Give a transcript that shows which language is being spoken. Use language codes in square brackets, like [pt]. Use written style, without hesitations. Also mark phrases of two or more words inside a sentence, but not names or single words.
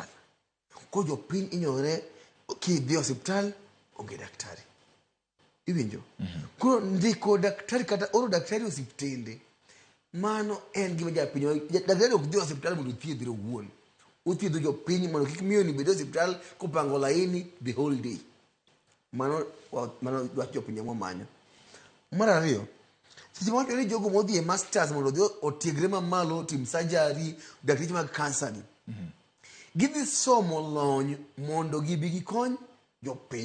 [luo] Ko jo piny inyore kidhi osiptal onge daktari. Iwinjo? Koro ndiko daktari kata oro daktari osiptende mano en gima japiny daktari ok dhi osiptal mondo thiedhre owuon. Othiedho jo piny mondo kik miyo ni bed osiptal kopango laini [en] the whole day. [luo] Mano dwach jo piny manyo. Mar ariyo, seche ma ni jogo modhi e masters mondo odhi otiegre mamalo tim surgery, dakteche mag cancer ni. Gidhi somo lony mondo gibi gikony jo piny.